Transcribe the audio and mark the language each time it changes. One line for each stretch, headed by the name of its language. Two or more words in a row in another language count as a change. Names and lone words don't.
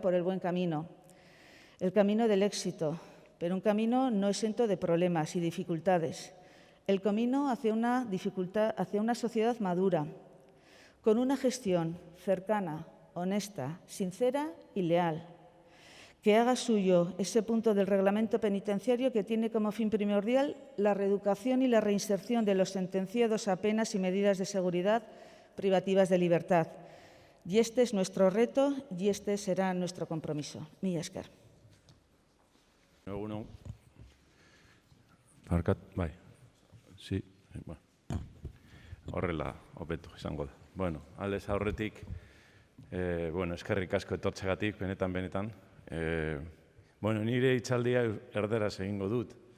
Spanish: por el buen camino, el camino del éxito, pero un camino no exento de problemas y dificultades, el camino hacia una sociedad madura, con una gestión cercana, honesta, sincera y leal, que haga suyo ese punto del reglamento penitenciario que tiene como fin primordial la reeducación y la reinserción de los sentenciados a penas y medidas de seguridad privativas de libertad. Y este es nuestro reto y este será nuestro compromiso.
Basque: Mila esker. Egunon. Barkat, bai.
Spanish: Sí, bueno.
Basque: Horrela, hobeto izango da. Bueno, aldez aurretik, eskerrik asko etortzegatik, benetan. Nire hitzaldia erderaz egingo dut.